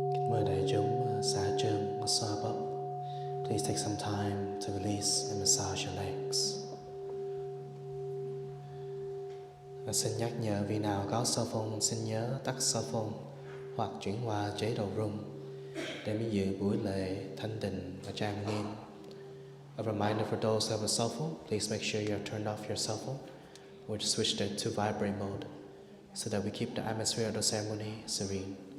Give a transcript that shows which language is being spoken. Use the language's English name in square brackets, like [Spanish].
[Vietnamese] Mời đại chúng xả chân, massage up. [English] Please take some time to release and massage your legs. [Vietnamese] Và xin nhắc nhở vị nào có cell phone xin nhớ tắt cell phone hoặc chuyển qua chế độ room để mới dự buổi lễ thanh tịnh và trang nghiêm. [English] A reminder for those who have a cell phone, please make sure you have turned off your cell phone or just switched it to vibrate mode so that we keep the atmosphere of the ceremony serene.